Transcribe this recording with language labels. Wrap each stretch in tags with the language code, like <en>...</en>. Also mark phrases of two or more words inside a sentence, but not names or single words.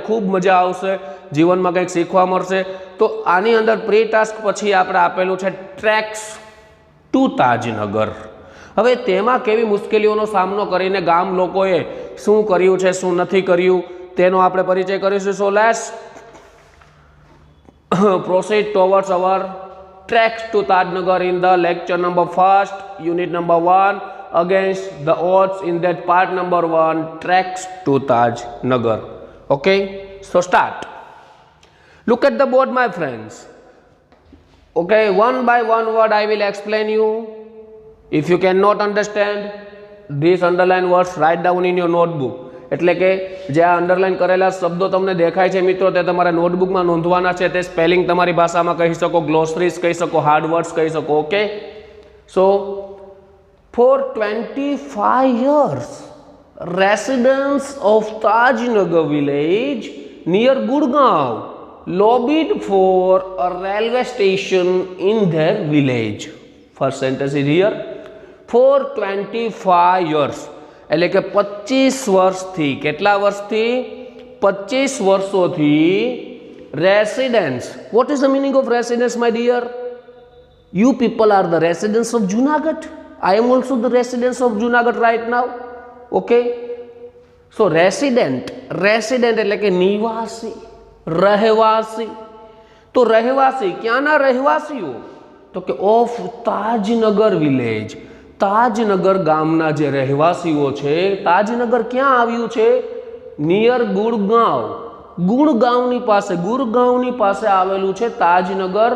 <gu>ખૂબ મજા આવશે, જીવનમાં કંઈક શીખવા મળશે. તો આની અંદર</gu> <en>pre task</en> <gu>પછી આપણે આપેલું છે ટ્રેક્સ ટુ તાજનગર. હવે તેમાં કેવી મુશ્કેલીઓનો સામનો કરીને ગામ લોકોએ શું કર્યું છે, શું નથી કર્યું, તેનો આપણે પરિચય કરીશું.</gu> <en>so let's proceed towards our treks to Tajnagar in the lecture number 1, unit number 1, against the odds in that part number 1, treks to Tajnagar. Okay, so start. Look at the board, my friends. Okay, one by one word I will explain you. If you cannot understand these underlined words, write down in your notebook.</en> <gu>એટલે કે જે આ અંડરલાઇન કરેલા શબ્દો તમને દેખાય છે મિત્રો, તે તમારે નોટબુકમાં નોંધવાના છે. તે સ્પેલિંગ તમારી ભાષામાં કહી શકો, ગ્લોસરીઝ કહી શકો,</gu> <en>hard words</en> <gu>કહી શકો.</gu> <en>okay, so for 25 years residents of Tajnagar village near Gurgaon lobbied for a railway station in their village. First sentence is here, for 25 years,</en> <gu>એટલે કે 25 વર્ષથી, કેટલા વર્ષથી? 25 વર્ષોથી residents.</gu> <en>What is the meaning of residents, my dear? You people are the residents of Junagadh. I am also the residents of Junagadh right now. Okay, so resident</en> <gu>એટલે કે નિવાસી, રહેવાસી. તો રહેવાસી, ક્યાંના રહેવાસીઓ? તો કે</gu> <en>of Tajnagar village,</en> <gu>તાજનગર ગામના જે રહેવાસીઓ છે. તાજનગર ક્યાં આવ્યું છે? નિયર ગુડગાંવ, ગુડગાંવની પાસે આવેલું છે તાજનગર.</gu>